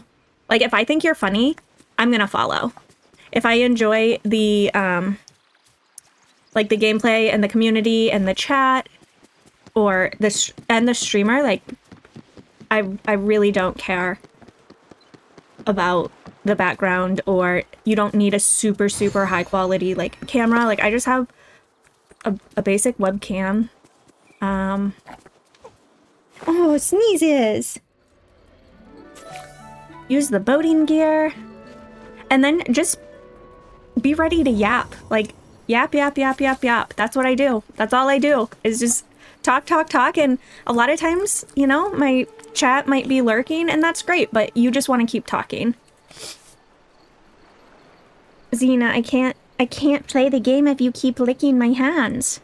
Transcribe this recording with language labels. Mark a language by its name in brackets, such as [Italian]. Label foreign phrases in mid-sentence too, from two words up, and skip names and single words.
[English] Like, if I think you're funny, I'm going to follow. If I enjoy the, like, the gameplay and the community and the chat or the streamer, like, I really don't care about the background, or you don't need a super, super high quality, like, camera. Like, I just have a basic webcam. Oh, sneezes. Use the boating gear. And then just be ready to yap. Like, yap, yap, yap, yap, yap. That's what I do. That's all I do, is just talk, talk, talk. And a lot of times, you know, my chat might be lurking, and that's great, but you just want to keep talking. Xena, I can't play the game if you keep licking my hands.